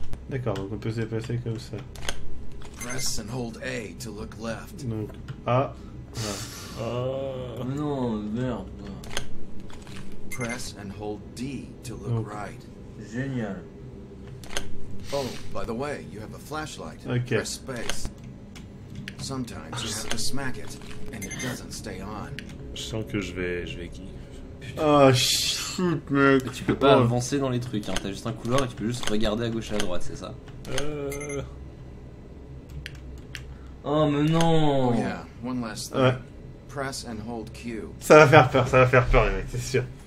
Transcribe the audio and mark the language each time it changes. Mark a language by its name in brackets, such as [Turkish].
[French] D'accord, donc on peut se déplacer comme ça. [English] Press and hold A to look left. [French] Donc A. Mais non, merde. [English] Press and hold D to look [French] Donc. [English] right. [French] Génial. [English] Oh, by the way, you have a flashlight. Okay. Press space. Sometimes you have to smack it, and it doesn't stay on. [French] Je sens que je vais [English] Ah, shoot, [French] mec. Et tu peux pas Oh. avancer dans les trucs, hein. T'as juste un couloir et tu peux juste regarder à gauche et à droite, c'est ça. Oh, mais non. [English] Oh yeah, one last thing. [French] Ouais. [English] Press and hold Q. [French] Ça va faire peur les mecs, c'est sûr.